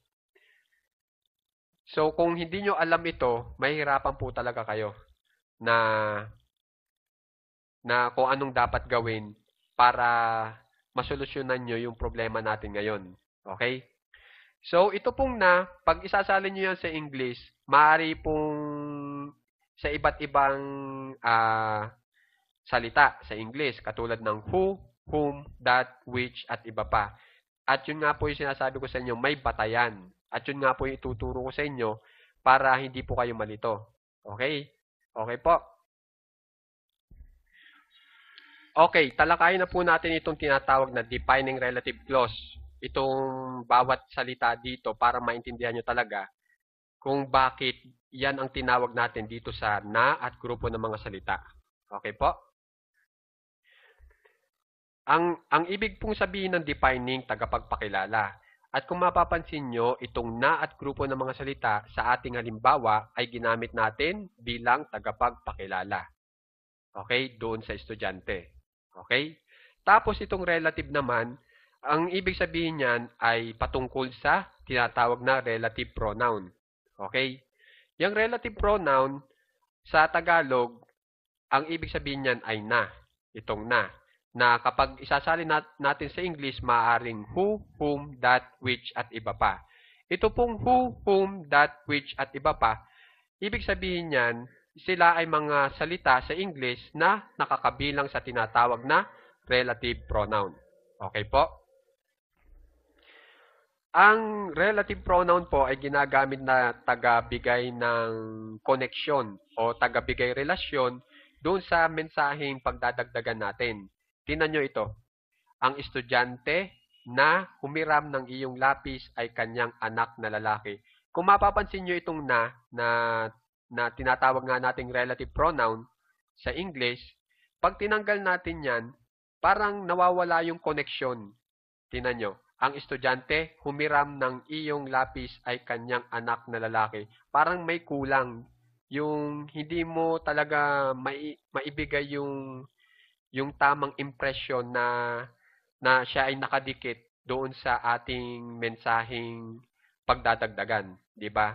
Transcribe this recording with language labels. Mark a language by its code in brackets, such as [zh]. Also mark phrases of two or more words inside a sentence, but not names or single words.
[tl] So, kung hindi nyo alam ito, mahihirapan po talaga kayo na kung anong dapat gawin para masolusyonan nyo yung problema natin ngayon. Okay? So, ito pong na, pag isasalin nyo yan sa English, maaari pong sa iba't ibang salita sa English, katulad ng [en] who, whom, that, which, [tl] at iba pa. At yun nga po yung sinasabi ko sa inyo, may batayan. At yun nga po yung ituturo ko sa inyo para hindi po kayo malito. Okay? Okay po. Okay, talakayin na po natin itong tinatawag na [en] defining relative clause. [tl] Itong bawat salita dito para maintindihan nyo talaga kung bakit yan ang tinawag natin dito sa na at grupo ng mga salita. Okay po? Ang ibig pong sabihin ng defining, tagapagpakilala. At kung mapapansin nyo, itong na at grupo ng mga salita sa ating halimbawa ay ginamit natin bilang tagapagpakilala. Okay? Doon sa estudyante. Okay? Tapos itong relative naman, ang ibig sabihin niyan ay patungkol sa tinatawag na relative pronoun. Okay? Yung [en] relative pronoun [tl] sa Tagalog, ang ibig sabihin niyan ay na. Itong na. Na kapag isasalin natin sa English, maaaring [en] who, whom, that, which, [tl] at iba pa. Ito pong [en] who, whom, that, which, [tl] at iba pa, ibig sabihin niyan, sila ay mga salita sa English na nakakabilang sa tinatawag na [en] relative pronoun. [tl] Okay po? Ang relative pronoun po ay ginagamit na tagabigay ng koneksyon o tagabigay relasyon doon sa mensaheng pagdadagdagan natin. Tingnan nyo ito. Ang estudyante na humiram ng iyong lapis ay kanyang anak na lalaki. Kung mapapansin nyo itong na tinatawag nga nating [en] relative pronoun [tl] sa English, pag tinanggal natin yan, parang nawawala yung connection. Tingnan nyo. Ang estudyante, humiram ng iyong lapis ay kanyang anak na lalaki. Parang may kulang. Yung hindi mo talaga maibigay yung tamang impression na siya ay nakadikit doon sa ating mensaheng pagdadagdagan, di ba?